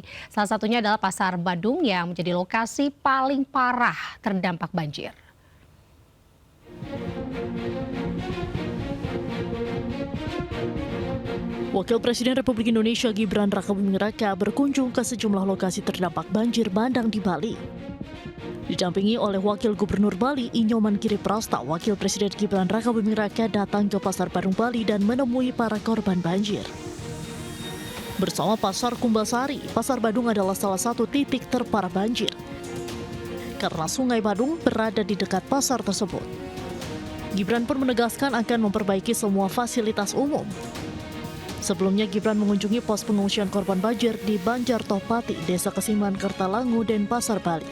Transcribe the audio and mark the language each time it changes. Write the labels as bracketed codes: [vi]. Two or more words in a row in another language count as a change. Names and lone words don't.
[id] Salah satunya adalah Pasar Badung yang menjadi lokasi paling parah terdampak banjir. Wakil Presiden Republik Indonesia Gibran Rakabuming Raka berkunjung ke sejumlah lokasi terdampak banjir bandang di Bali. Didampingi oleh Wakil Gubernur Bali Inyoman Kiriprasta, Wakil Presiden Gibran Rakabuming Raka datang ke Pasar Badung Bali dan menemui para korban banjir. Bersama Pasar Kumbasari, Pasar Badung adalah salah satu titik terparah banjir. Karena Sungai Badung berada di dekat pasar tersebut. Gibran pun menegaskan akan memperbaiki semua fasilitas umum. Sebelumnya Gibran mengunjungi pos pengungsian korban banjir di Banjar Topati, Desa Kesiman, Kertalangu, dan Pasar Bali.